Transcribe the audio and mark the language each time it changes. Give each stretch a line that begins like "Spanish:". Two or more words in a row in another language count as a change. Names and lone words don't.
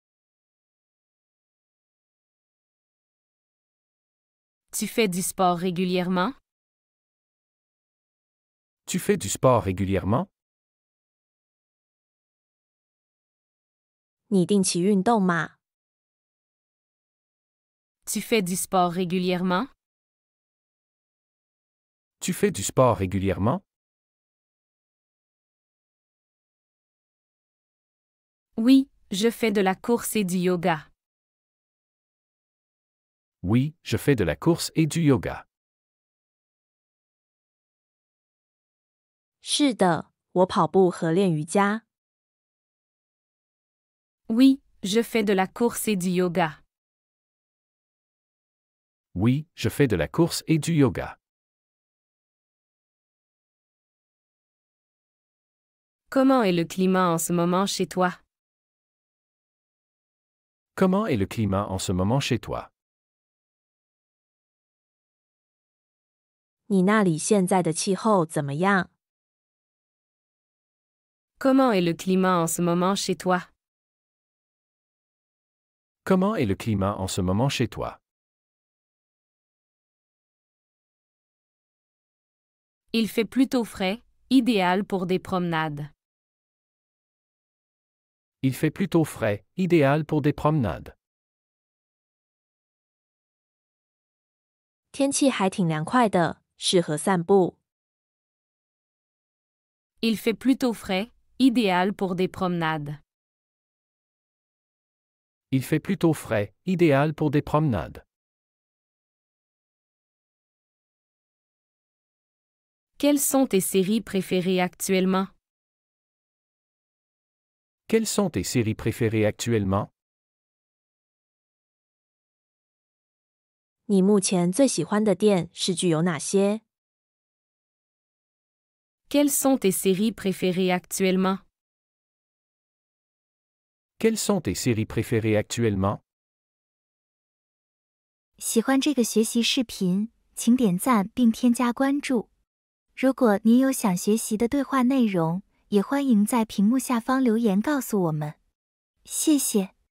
French: Tu fais du sport régulièrement? Tu fais du sport régulièrement?
Chinese: 你定期运动吗？
French: Tu fais du sport régulièrement? Tu fais du sport régulièrement? Oui, je fais de la course et du yoga. Oui, je fais de la course et du yoga.
Chinese: 是的，我跑步和练瑜伽。
French: Oui, je fais de la course et du yoga. Oui, je fais de la course et du yoga. Comment est le climat en ce moment chez toi? Comment est le climat en ce moment chez toi?
Chinese: 你那里现在的气候怎么样？
French: Comment est le climat en ce moment chez toi? Comment est le climat en ce moment chez toi? Il fait plutôt frais, idéal pour des promenades. Il fait plutôt frais, idéal pour des promenades.
Chinese: 天气还挺凉快的，适合散步。
French: Il fait plutôt frais, idéal pour des promenades. Il fait plutôt frais, idéal pour des promenades. Quelles sont tes séries préférées actuellement? Quelles sont tes séries préférées actuellement?
Chinese: 你目前最喜欢的电视剧有哪些？
French: Quelles sont tes séries préférées actuellement? Quelles sont tes séries préférées actuellement?
Chinese: 喜欢这个学习视频，请点赞并添加关注。如果您有想学习的对话内容， 也欢迎在屏幕下方留言告诉我们。谢谢。